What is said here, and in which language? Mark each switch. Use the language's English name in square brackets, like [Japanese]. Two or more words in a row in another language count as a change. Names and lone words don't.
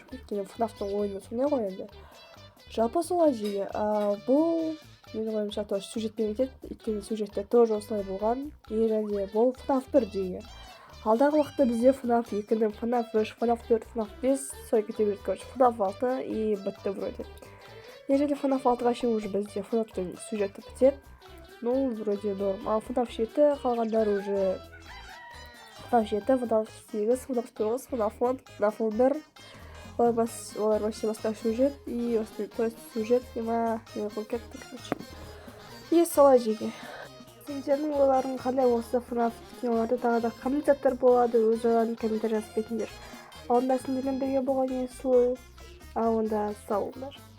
[Kazakh] Өйткені FNAF-тың ойыны сондай ғой енді. Жалпы солай жеге. Бұл менің ойымша тоже сюжетпен кетеді. Өйткені сюжетте тоже осылай болған. Және бұл FNAF 1 жеге. Алдағы уақытта бізде FNAF 2-ні, FNAF 3, FNAF 4, FNAF 5 солай кете береді, короче. FNAF 6 и бітті вроде. Ежели FNAF 6-ға шейін уже бізде FNAF-тың сюжеті бітеді. [Russian] Ну, вроде норм. [Kazakh] Ал FNAF 7 қалғандар уже FNAF 7, FNAF 8, FNAF 9, FNAF 10, FNAF 11. Олар вообще басқа сюжет. [Russian] И то есть [Kazakh] сюжет нема қойып кетті, короче. И солай жеге. Сендердің ойларың қандай осы FNAF киноларды тағы да комментаттар болады, өз ойларын комментар жазып кетіңдер. Онда сендермен бірге болған ең сұлу. Онда сау болыңдар.